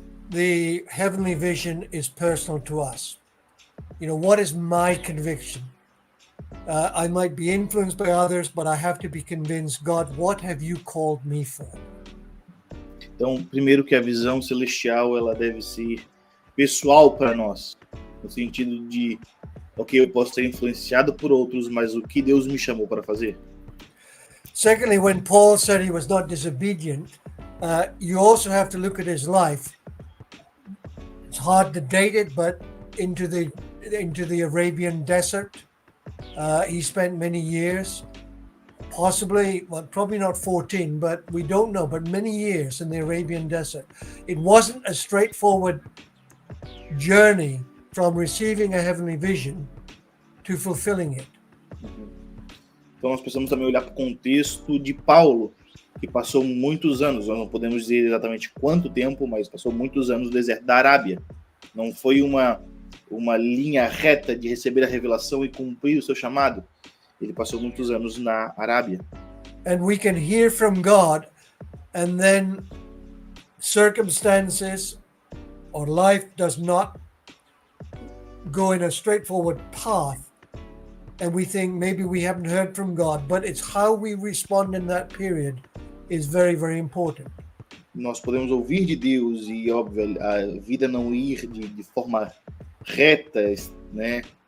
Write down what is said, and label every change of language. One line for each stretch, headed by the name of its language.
English: The heavenly vision is personal to us. What is my conviction? I might be influenced by others, but I have to be convinced, God, what have you called me for?
Portuguese: Então, primeiro que a visão celestial, ela deve ser pessoal para nós, no sentido de, eu posso ser influenciado por outros, mas o que Deus me chamou para fazer?
English: Secondly, when Paul said he was not disobedient, you also have to look at his life. It's hard to date it, but into the into the Arabian desert. He spent many years, possibly, well, probably not 14, but we don't know, but many years in the Arabian desert. It wasn't a straightforward journey from receiving a heavenly vision to fulfilling it.
Portuguese: Então nós precisamos também olhar para o contexto de Paulo, que passou muitos anos, nós não podemos dizer exatamente quanto tempo, mas passou muitos anos no deserto da Arábia. Não foi uma linha reta de receber a revelação e cumprir o seu chamado. Ele passou muitos anos na Arábia.
English: And we can hear from God, and then circumstances or life does not go in a straightforward path. And we think maybe we haven't heard from God, but it's how we respond in that period is very, very important.
Portuguese: Nós podemos ouvir de Deus e, óbvio, a vida não ir de forma reta, né?